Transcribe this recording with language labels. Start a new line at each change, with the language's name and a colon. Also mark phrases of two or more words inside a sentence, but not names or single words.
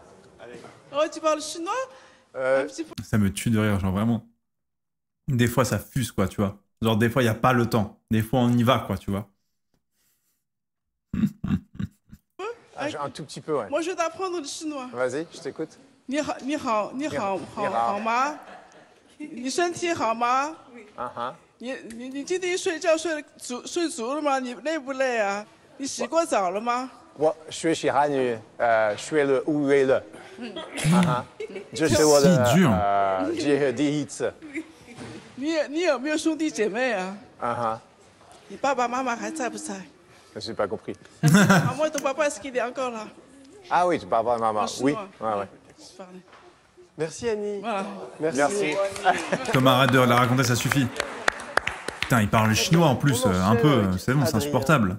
French: Oh, tu parles chinois? Ça me tue de rire, genre vraiment. Des fois, ça fuse, quoi, tu vois. Genre, des fois, il n'y a pas le temps. Des fois, on y va, quoi, tu vois. Un tout petit peu, ouais. Moi, je vais t'apprendre le chinois. Vas-y, je t'écoute.
Chinese: 你好，你好，你好，好吗？你身体好吗？你今天睡觉睡足了吗？你累不累啊？你洗过澡了吗？我学习汉语，学了5月了。这是我的这第一次。你有没有兄弟姐妹啊？ 你爸爸妈妈还在不在？
French: Je n'ai pas compris. Ah, moi, ton papa, est-ce qu'il est encore là? Ah oui, tu parles pas à maman. Oui, ouais. Merci Annie. Voilà. Merci. Thomas, arrête de la raconter, ça suffit. Putain, il parle chinois en plus, un peu, c'est bon, c'est insupportable.